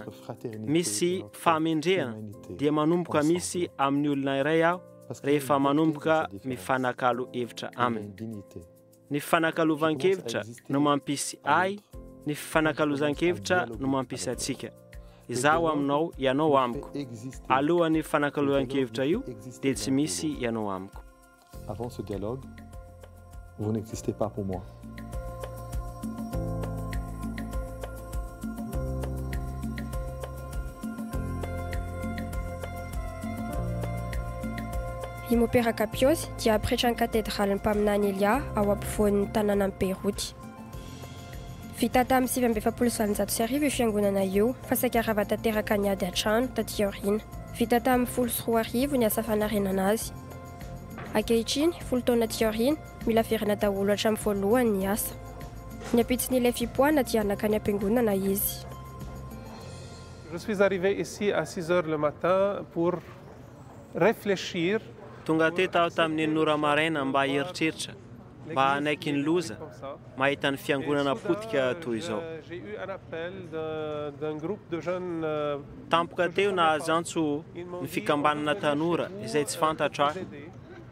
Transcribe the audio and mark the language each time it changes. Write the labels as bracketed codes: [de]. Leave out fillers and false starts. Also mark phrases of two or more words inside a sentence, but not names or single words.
[mg] Misy fahamendrehana dia manomboka misy amin'ny olona iray aho rehefa manomboka mifanakalo hevitra aminy. Ny fifanakalovan-kevitra no mampisy ahy, ny fifanakalovan-kevitra no mampisy atsika. Izaho aminao, ianao amiko. Alohan'ny fifanakalovan-kevitra io dia tsy misy ianao amiko. [fr] Avant ce dialogue, vous n'existez pas pour moi. [mg] I Mopera Capios dia apretra ny katedral'ny mpaminany Elia ao ampovoan'ny tanàna amin'ny Beiroty. Vita tamin'ny 720 io fiangonana io, fa saika rava tanteraka ny ady hatrano taty aoriana. Vita tamin'ny 13 ny asa fanarenana azy. Ankehitriny, 10 taona aty aoriana, mila verina daholo hatramin'ny voalohany ny asa. Ny ampitsin'ilay fipoahana dia nakany am-piangonana izy. [fr] Je suis arrivé ici à 6 heures le matin pour réfléchir. [mg] Tonga teto aho tamin'ny nora maraina mba hieritreritra, mba hanaiky ny loza, mahita ny fiangonana potika toy izao. Tampoka teo nahazo antso ny fikambanana tanora izay tsy fantatra aho.